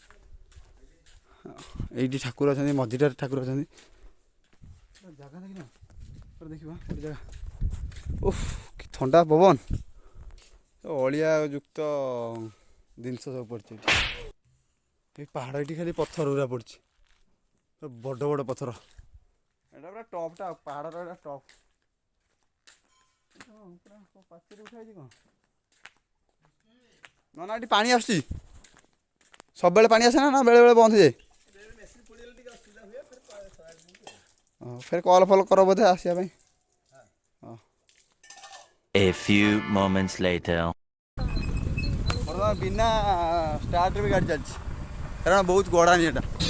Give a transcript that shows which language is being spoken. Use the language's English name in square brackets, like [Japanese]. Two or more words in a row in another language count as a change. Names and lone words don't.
[Odia] ଏଇଠି ଠାକୁର ଅଛନ୍ତି ମଝିଟାରେ ଠାକୁର ଅଛନ୍ତି ଜାଗା ଦେଖିନ ଦେଖିବା ଗୋଟେ ଜାଗା ଓଃ କି ଥଣ୍ଡା ପବନ ଅଳିଆ ଯୁକ୍ତ ଜିନିଷ ସବୁ ପଡ଼ିଛି ଏଇ ପାହାଡ଼ ଏଠି ଖାଲି ପଥର ଗୁରା ପଡ଼ିଛି ବଡ଼ ବଡ଼ ପଥର ଏଇଟା ପୁରା ଟପ୍ଟା ପାହାଡ଼ର ଏଇଟା ଟପ୍ ପୁରା ପାଚିରି ଉଠାଇଛି କ'ଣ ନା ଏଠି ପାଣି ଆସୁଛି ସବୁବେଳେ ପାଣି ଆସେ ନା ବେଳେବେଳେ ବନ୍ଦ ହେଇଯାଏ ଫେର କଲ୍ ଫଲ୍ କର ବୋଧେ ଆସିବା ପାଇଁ [English] A few moments later. [Odia] ବିନା ଷ୍ଟାର୍ଟରେ ବି ଗାଡ଼ି ଚାଲିଛି କାରଣ ବହୁତ ଗଡ଼ାଣି ଏଟା